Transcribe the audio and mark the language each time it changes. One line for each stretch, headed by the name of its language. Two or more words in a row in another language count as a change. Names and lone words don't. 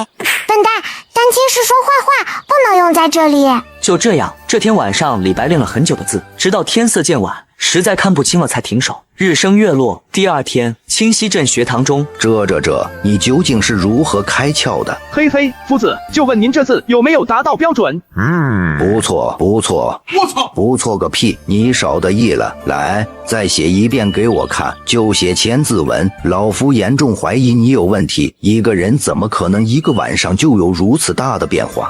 Chinese: 笨蛋，丹青是说坏话，不能用在这里。就这样，这天晚上李白练了很久的字，直到天色渐晚，实在看不清了才停手。日升月落，第二天，清溪镇学堂中，你究竟是如何開竅的？嘿嘿，夫子，就問您這字有沒有達到標準？不錯。我操！不錯個屁！你少得意了。來，再寫一遍給我看，就寫千字文。老夫嚴重懷疑你有問題。一個人怎麼可能一個晚上就有如此大的變化？